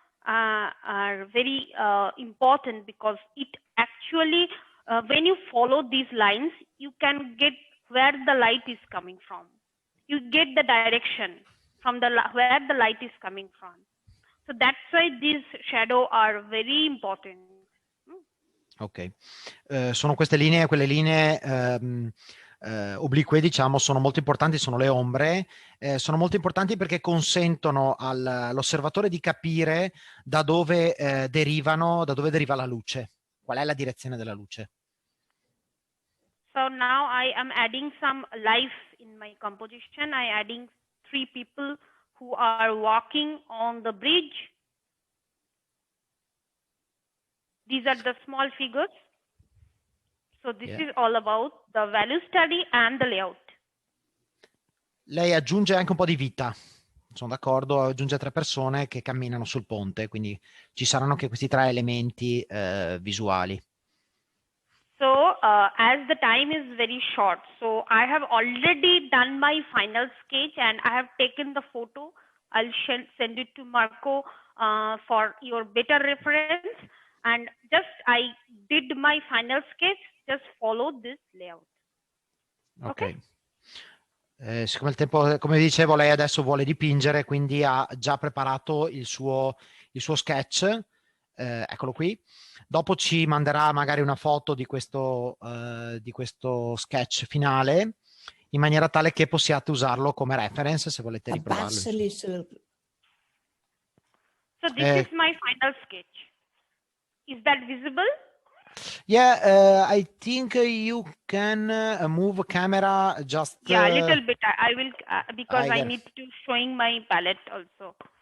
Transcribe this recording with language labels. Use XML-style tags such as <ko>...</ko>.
<en>Are very important because it actually, when you follow these lines, you can get where the light is coming from. You get the direction from where the light is coming from. So that's why these shadows are very important.</en> <it>Ok, sono queste linee, quelle linee oblique, diciamo, sono molto importanti, sono le ombre, sono molto importanti perché consentono all'osservatore di capire da dove deriva la luce, qual è la direzione della luce.</it> <en>So now I am adding some life in my composition. I am adding 3 people who are walking on the bridge. These are the small figures. So this is all about the value study and the layout.</en> <it>Lei aggiunge anche un po' di vita, sono d'accordo, aggiunge 3 persone che camminano sul ponte, quindi ci saranno anche questi 3 elementi visuali.</it> <en>So as the time is very short, so I have already done my final sketch and I have taken the photo. I'll send it to Marco for your better reference. And just I did my final sketch, just follow this layout. Ok.</en> <it>Siccome il tempo, come dicevo, lei adesso vuole dipingere, quindi ha già preparato il suo sketch, eccolo qui. Dopo ci manderà magari una foto di questo sketch finale, in maniera tale che possiate usarlo come reference se volete riprovarlo.</it> <en>So this is my final sketch. Is that visible? Yeah, I think you can move camera just. Yeah, a little bit. I will because I get it. need to showing my palette also.</en>